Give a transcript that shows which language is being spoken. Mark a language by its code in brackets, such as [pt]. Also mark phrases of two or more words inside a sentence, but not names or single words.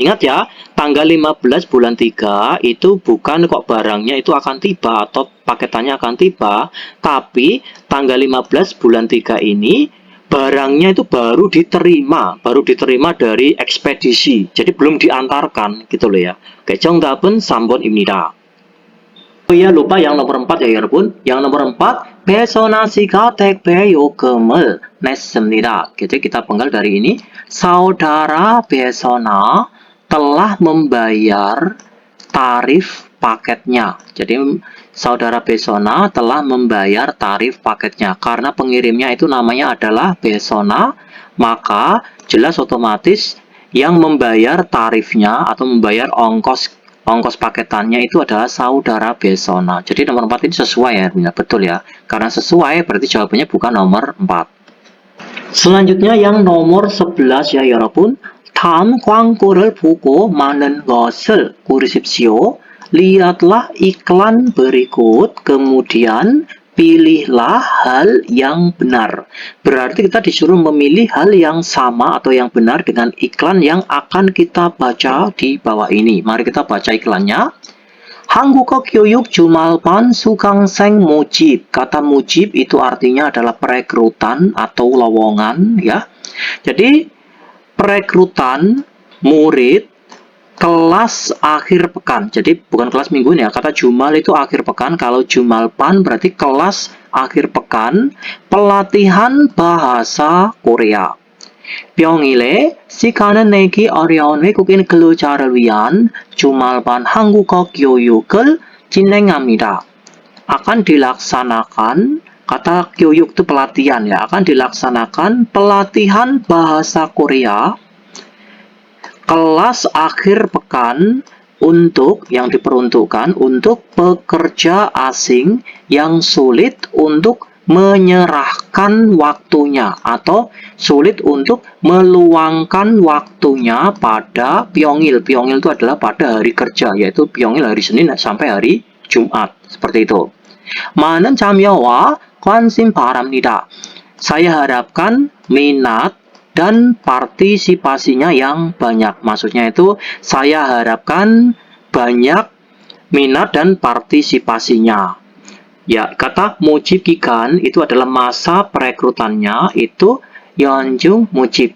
[id] Ingat ya, tanggal 15 bulan 3 itu bukan kok barangnya itu akan tiba atau paketannya akan tiba, tapi tanggal 15 bulan 3 ini barangnya itu baru diterima dari ekspedisi. Jadi belum diantarkan gitu loh ya. Oke, [ko] 정답은 3번입니다. [id] Oh iya, lupa yang nomor 4 ya, 여러분. Yang nomor 4, [ko] 배선아 씨가 택배 요금을 냈습니다. [id] Jadi kita penggal dari ini. Saudara Besona telah membayar tarif paketnya. Jadi saudara Besona telah membayar tarif paketnya. Karena pengirimnya itu namanya adalah Besona, maka jelas otomatis yang membayar tarifnya atau membayar ongkos paketannya itu adalah saudara Besona. Jadi nomor 4 ini sesuai ya, betul ya. Karena sesuai berarti jawabannya bukan nomor 4. Selanjutnya yang nomor 11 ya, 여러분. [ko] 다음 광고를 보고 많은 것을 고르십시오. [id] Lihatlah iklan berikut, kemudian pilihlah hal yang benar. Berarti kita disuruh memilih hal yang sama atau yang benar dengan iklan yang akan kita baca di bawah ini. Mari kita baca iklannya. [ko] 한국어 교육 주말반 수강생 모집. [id] Kata mujib itu artinya adalah perekrutan atau lowongan ya. Jadi perekrutan murid kelas akhir pekan. Jadi bukan kelas minggu ya. Kata jumal itu akhir pekan. Kalau jumalpan berarti kelas akhir pekan. Pelatihan bahasa Korea. [ko] 평일에 시간을 내기 어려운 외국인 근로자를 위한 주말반 한국어 교육을 진행합니다. [id] Akan dilaksanakan, kata 교육 itu pelatihan ya, akan dilaksanakan pelatihan bahasa Korea kelas akhir pekan untuk yang diperuntukkan untuk pekerja asing yang sulit untuk menyerahkan waktunya atau sulit untuk meluangkan waktunya pada pyongil. Pyongil itu adalah pada hari kerja, yaitu pyongil hari Senin sampai hari Jumat. Seperti itu. [ko] 많은 참여와 관심 바랍니다. [id] Saya harapkan minat dan partisipasinya yang banyak. Maksudnya itu saya harapkan banyak minat dan partisipasinya. Ya, kata [ko] 모집 기간 [id] itu adalah masa perekrutannya itu [ko] 연중 모집.